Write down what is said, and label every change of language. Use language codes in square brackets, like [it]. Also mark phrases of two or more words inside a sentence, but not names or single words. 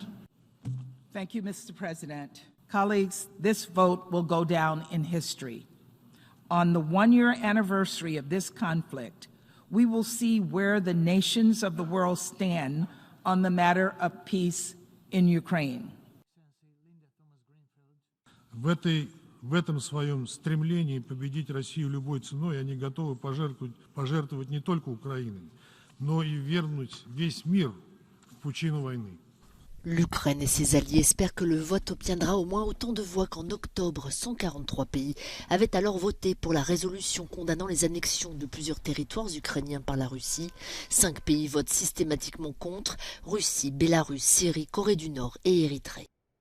[en] Thank you, Mr. President. Colleagues, this vote will go down in history. On the one-year anniversary of this conflict, we will see where the nations of the world stand on the matter of peace in Ukraine. [ru] В этом своем стремлении победить Россию любой ценой они готовы пожертвовать не только Украиной, но и вернуть весь мир в пучину войны. [fr] L'Ukraine et ses alliés espèrent que le vote obtiendra au moins autant de voix qu'en octobre. 143 pays avaient alors voté pour la résolution condamnant les annexions de plusieurs territoires ukrainiens par la Russie. 5 pays votent systématiquement contre: Russie, Bélarus, Syrie, Corée du Nord et Érythrée.